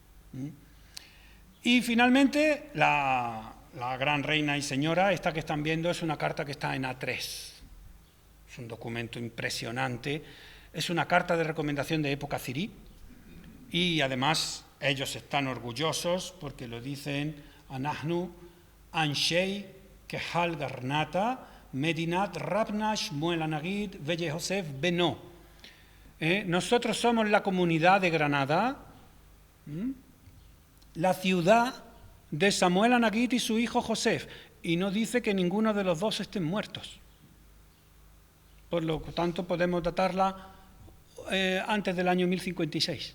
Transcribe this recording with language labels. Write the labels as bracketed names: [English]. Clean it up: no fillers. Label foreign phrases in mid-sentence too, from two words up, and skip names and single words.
[Spanish] Y finalmente, la gran reina y señora, esta que están viendo, es una carta que está en A3. Es un documento impresionante. Es una carta de recomendación de época zirí. Y además, ellos están orgullosos porque lo dicen [Hebrew] אנחנו אנשי קהל גרנאטה מדינת רבנו שמואל הנגיד ויהוסף בנו. [Spanish] Nosotros somos la comunidad de Granada, la ciudad de Samuel Anagit y su hijo Josef, y no dice que ninguno de los dos estén muertos. Por lo tanto, podemos datarla antes del año 1056.